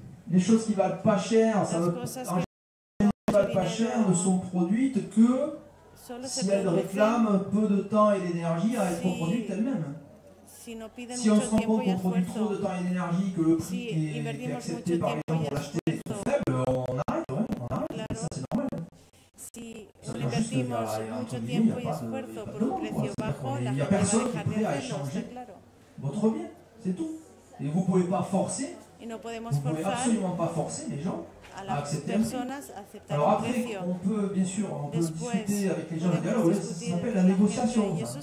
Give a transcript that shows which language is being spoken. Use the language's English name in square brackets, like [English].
[French] Les choses qui valent pas cher, ça valent pas cher, ne sont produites que si elles réclament peu de temps et d'énergie à être produites elles-mêmes. Si on se rend compte qu'on produit trop de temps et d'énergie, que le prix qui est accepté par les gens pour l'acheter est trop faible, on arrête, ça c'est normal. [Spanish] Si invertimos mucho tiempo y esfuerzo por un precio bajo, la gente va a dejar de hacerlo, está claro. [French] Votre bien, c'est tout. Et vous ne pouvez pas forcer. [Spanish] No [French] vous ne pouvez absolument pas forcer les gens à accepter un prix. Alors après, on peut bien sûr discuter avec les gens et dire, ça s'appelle la négociation.